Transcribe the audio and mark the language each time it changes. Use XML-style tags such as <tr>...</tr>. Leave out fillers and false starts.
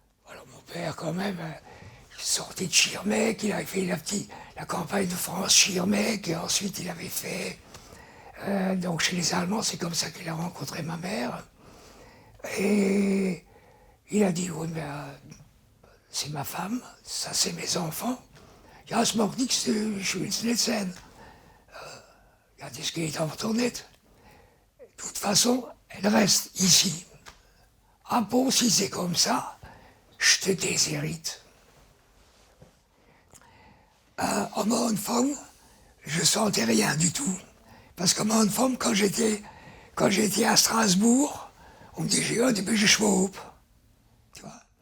<fr>Alors mon père, quand même, il sortait de Schirmeck, il avait fait la campagne de France Schirmeck, et ensuite il avait fait. Donc chez les Allemands, c'est comme ça qu'il a rencontré ma mère. Et il a dit, oui, mais c'est ma femme, ça c'est mes enfants.</fr> <de>Ja, es macht nichts, ich will es nicht sein. Ja, das geht auch doch nicht.</de> <fr>De toute façon, elle reste ici. Ah bon, si c'est comme ça, je te déshérite. En mon femme, je sentais rien du tout. Parce que mon femme, quand j'étais à Strasbourg, on me disait, oh, tu peux schwab. Tu vois.</fr>